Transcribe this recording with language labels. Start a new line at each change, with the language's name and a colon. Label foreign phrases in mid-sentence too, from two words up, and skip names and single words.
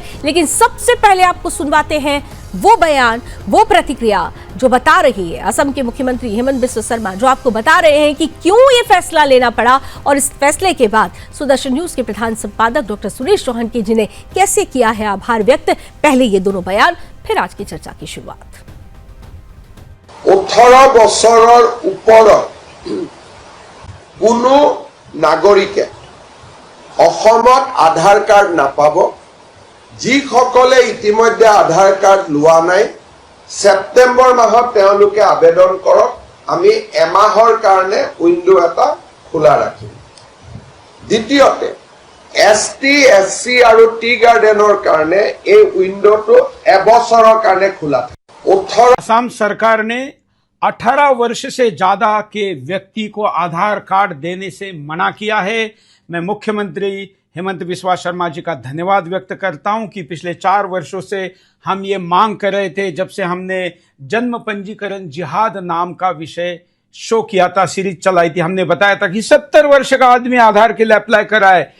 Hindi: लेकिन सबसे पहले आपको सुनवाते हैं वो बयान, वो प्रतिक्रिया जो बता रही है असम के मुख्यमंत्री हेमंत बिस्वा शर्मा, जो आपको बता रहे हैं कि क्यों ये फैसला लेना पड़ा और इस फैसले के बाद सुदर्शन न्यूज के प्रधान संपादक डॉक्टर सुरेश चौहान की जिन्हें कैसे किया है आभार व्यक्त। पहले ये दोनों बयान, फिर आज की चर्चा की शुरुआत।
Assamese: 18 বছৰৰ ওপৰত কোনো নাগৰিকে অসমত আধাৰ কাৰ্ড নাপাব। যিসকলে ইতিমধ্যে আধাৰ কাৰ্ড লোৱা নাই, সেপ্টেম্বৰ মাহত তেওঁলোকে আবেদন কৰক। আমি এমাহৰ কাৰণে উইন্ডো এটা খোলা ৰাখিম। দ্বিতীয়তে এছটি, এছচি আৰু
English: tea garden
Assamese: কাৰণে এই উইন্ডোটো এবছৰৰ কাৰণে খোলা থাকে।
Hindi: असम सरकार ने 18 वर्ष से ज्यादा के व्यक्ति को आधार कार्ड देने से मना किया है। मैं मुख्यमंत्री हेमंत बिस्वा शर्मा जी का धन्यवाद व्यक्त करता हूं कि पिछले 4 वर्षों से हम ये मांग कर रहे थे। जब से हमने जन्म पंजीकरण जिहाद नाम का विषय शो किया था, सीरीज चलाई थी, हमने बताया था कि 70 वर्ष का आदमी आधार के लिए अप्लाई कर रहा है।